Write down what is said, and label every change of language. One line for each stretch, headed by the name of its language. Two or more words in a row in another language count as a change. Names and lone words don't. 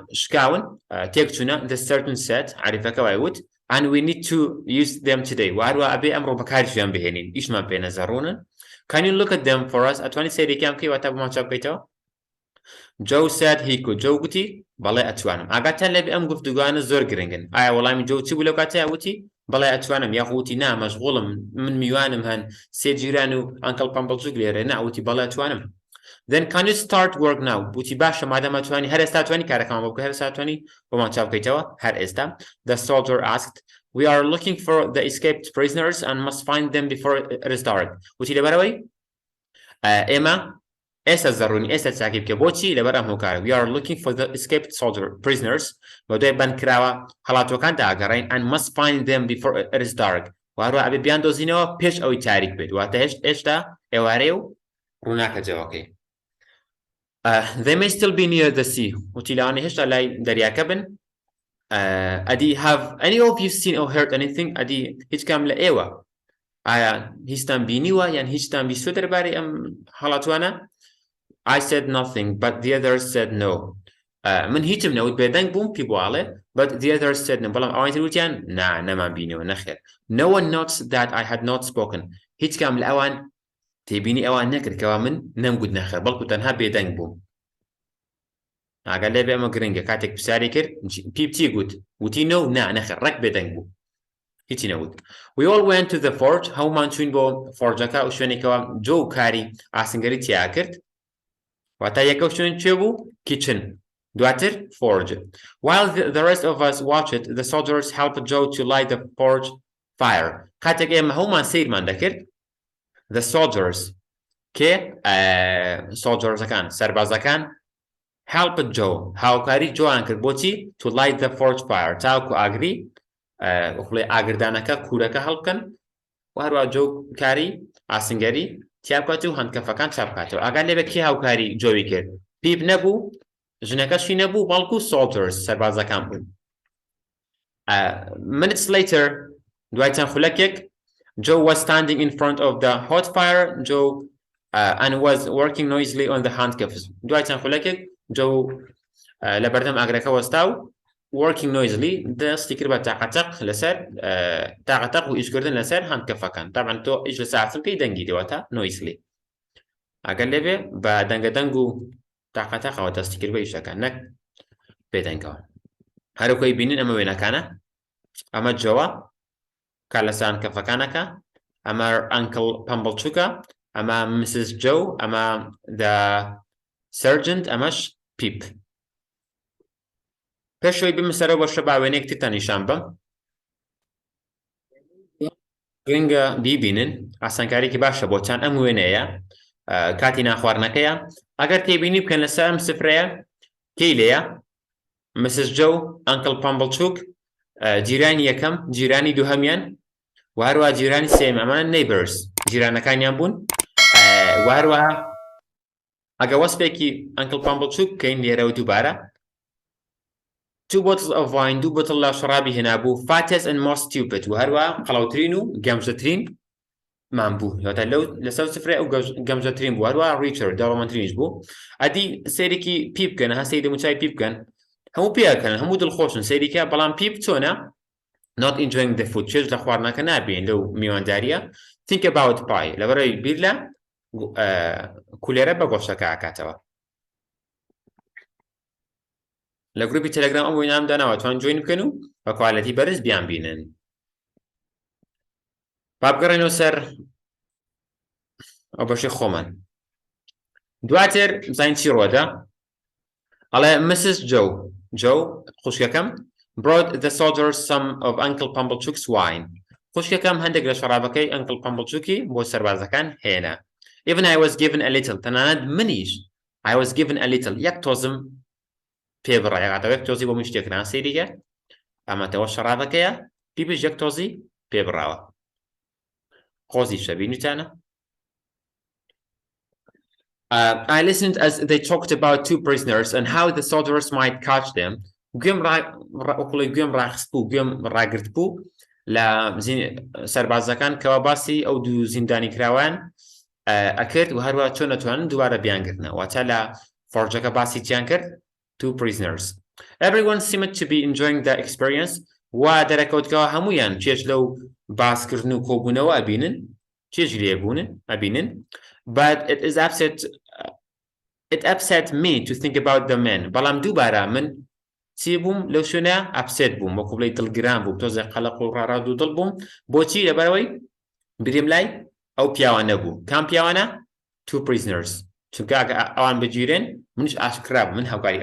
Central Kurdish: شکاون تێک چوونە
English: the sergeant said
Central Kurdish: عەریفەکە وایوت
English: and we need to use them today
Central Kurdish: وهروە ئەبێ ئەمڕۆ بەکاریشیان بهێنین ئیشمان پێ نەزەڕوونن
English: can you look at them for us
Central Kurdish: ئەتوانی سەیرێکیان بکەی واتە بۆمان چاپ بکەیتەوە
English: Joe said he could
Central Kurdish: Joe گوتی بەڵێ ئەتوانم ئاگاتان لێبێ ئەم گفتوگوانە زۆر گرنگن ئایا وەڵامی Joe چی بوو لەو کاتەیە وتی بەڵێ ئەتوانم یاخوتی نا مەشغوڵم من میوانم هەن سێ جیران و ئەنکەڵ پەمبەڵچوک لێرە ناوتی بەڵێ ئەتوانم
English: then can you start work now
Central Kurdish: وتی باشە مادەمە توانی هەر ئێستا توانی کارەکەمان بۆ بکە هەر ئێستا توانی بۆمان چاپ بکەیتەوە هەر ئێستا
English: the soldier asked we are looking for the escaped prisoners and must find them before it is dark
Central Kurdish: وتی لەبەرەوەی ئێمە ئێستا زەڕوونی ئێستا چاکی بکە بۆچی لەبەر ئەم هۆکارە
English: we are looking for the escaped soldier prisoners
Central Kurdish: بە دوای بەندکراوە هەڵاتوەکان داگەڕین
English: and must find them before it is dark
Central Kurdish: وهروە ئەبێ بیان دۆزینەوە پێش ئەوەی تاریک بێت واتە هێشتا ئێوارەیە و ڕووناکە جەوەکەی
English: they may still be near the sea
Central Kurdish: وتی لەوانەیە هێشتا لای دەریاکە بن ئەدی
English: have any of you seen or heard
Central Kurdish: anything ئەدی هیچ کام لە ئێوە ئایا هیچتان بینیوە یان هیچتان بیستوە دەربارەی ئەم هەڵاتوانە
English: I said nothing but the others said no
Central Kurdish: من هیچم نەوت بێدەنگ بووم پێی بواڵێ
English: but the others said no
Central Kurdish: بەڵام ئەوانی تر وتیان نا نەمان بینیوە نەخێر
English: no one notes that I had not spoken
Central Kurdish: هیچ کام لە ئەوان تێبینی ئەوان نەکرد کەوا من نەمگوت نەخێر بەڵکو تەنها بێدەنگ بووم ئاگەر لێبێ ئەمە گرنگە کاتێک پرسیاری کرد پێی بچی گوت وتی نە و نا نەخێر ڕەک بێدەنگ بوو هیچی نەوت
English: we all went to the forge
Central Kurdish: هەمومان چوین بۆ فۆرجەکە و شوێنێکەوە جۆ و کاری ئاسنگەری تیا کرد واتە یەکەو شوێن کوێ بوو kitchen دواتر
English: forge while the rest of us watched the soldiers helped Joe to light the forge fire
Central Kurdish: کاتێک ئێمە هەمومان سەیرمان دەکرد
English: the soldiers
Central Kurdish: کێ سۆلجەرزەکان سەربازەکان
English: helped Joe
Central Kurdish: هاوکاری جۆیان کرد بۆچی
English: to light the forge fire
Central Kurdish: تاوکو ئاگری وەخڵێ ئاگردانەکە کوورەکە هەڵبکەن و هەروە جۆ کاری ئاسنگەری تیا بکات و هەندکەفەکان چاپ بکاتەوە ئاگار لێبێ کێ هاوکاری جۆوی کرد پیپ نەبوو ژنەکەشی نەبوو بەڵکو soldiers سەربازەکان بوون
English: minutes later
Central Kurdish: دوای چەند خولەکێک
English: Joe was standing in front of the hot fire Joe and was working noisily on the
Central Kurdish: handcuffs دوای چەند خولەکێک Joe لە بەردەم ئاگرەکە وەستا و
English: working noisily
Central Kurdish: دەستی کرد بە تاقەتەق لەسەر تاقەتەق و ئیشکردن لەسەر هەندکەفەکان طبعا تۆ ئیش لە ساعتم پێی دەنگی دێوەتە noisily ئەگەر لێبێ بە دەنگەدەنگ و تاقەتەقەوە دەستی کرد بە ئیشەکان نەک بێدەنگەوە هەروکۆی بینین ئەمە وێنەکانە ئەمە جۆوە کار لەسەر هەندکەفەکانەکە ئەمە ئەنکڵ پەمبڵچووکە ئەمە مسز جۆ ئەمە
English: the sergeant
Central Kurdish: ئەمەش پیپ پێشەوەی بمسەرەوە بە شەباوێنێک ترتان نیشان بەم گرنگە بیبینن ئاسانکاریکی باشە بۆچان ئەم وێنەیە کاتی ناخواردنەکەیە ئەگەر تێبینی بکەن لەسەر ئەم سفرەیە کەی لێیە مسز جۆ ئەنکڵ پەمبڵچووک جیرانی یەکەم جیرانی دووهەمیان و هەروە جیرانی سێم ئەمانە neighbors جیرانەکانیان بوون و هەروەها ئەگە وەسپێکی ئەنکڵ پەمبڵچووک بکەین لێرەوە دووبارە
English: two bottles of wine
Central Kurdish: دوو بۆتڵ لە شڕابی هێنابوو
English: fattest and most stupid
Central Kurdish: و هەروە قەڵەوترین و گەمژەترین مان بوو یاتە لەسەر سفرەیە ئەو گەمژەترین بوو هەروە ریچارد دەوڵەمەندترینش بوو ئەدی سەیرێکی پیپ بکەن هەستەی دەموچای پیپ بکەن هەموو پێیەکەن هەموو دڵخۆشن سەیریکە بەڵام پیپ چۆنە
English: not enjoying the food
Central Kurdish: چێژ لە خواردنەکە نابین لەو میوانداریە
English: think about pie
Central Kurdish: لەبەرەوەی بیر لە کولێرە بە گۆشتەکە ئاکاتەوە لە گروپی تەلەگرام ئەم وێنام داناوە توان جوین بکەن و بە کوالەتی بەرز بیان بینن با بگەڕێنەوە سەر ئەو بەشەی خۆمان دواتر بزانین چی ڕۆدا ئەڵێ مسز جۆ خوشکەکەم
English: brought the soldiers some of Uncle Pumblechook's wine
Central Kurdish: خوشکەکەم هەندێک لە شەرابەکەی ئەنکڵ پەمبڵچووکی بۆ سەربازەکان هێنا
English: even I was given a little
Central Kurdish: تەنانەت منیش
English: I was given a little
Central Kurdish: یەک تۆزم پێ بڕا یەکاتەوە یەک تۆزی بۆ من شتێکران سەیریکە ئەمەتەوە شەڕادەکەیە پیپش یەک تۆزی پێ بڕاوە قۆزی شەبینیتانە
English: I listened as they talked about two prisoners and how the soldiers might catch them.
Central Kurdish: گوێم ڕاخست بوو گوێم ڕاگرت بوو لە سەربازەکان کەوا باسی ئەو دوو زیندانی کراوان ئەکرد و هەروە چۆن نەتوانن دووارە بیانگرنە واتە لە فۆرجەکە باسی چیان کرد
English: two prisoners. Everyone seemed to be enjoying the experience
Central Kurdish: وا دەرەکەوتکەوە هەمویان چێژ لەو باسکردن و کۆبوونەوە ئەبینن چێژ لێبوون ئەبینن
English: but it upset me to think about the men
Central Kurdish: بەڵام دووبارە من چی بووم لەو شوێنە ئەپسێت بووم وەکو بڵێ دڵگران بووم تۆزێ قەلەق و ڕاڕاد و دڵ بووم بۆچی لەبەرەوەی بریم لای ئەو پیاوانە بوو کام پیاوانە
English: two prisoners
Central Kurdish: چونکە ئەوان بگیرن منش ئاشکرا بوو من هاوکاری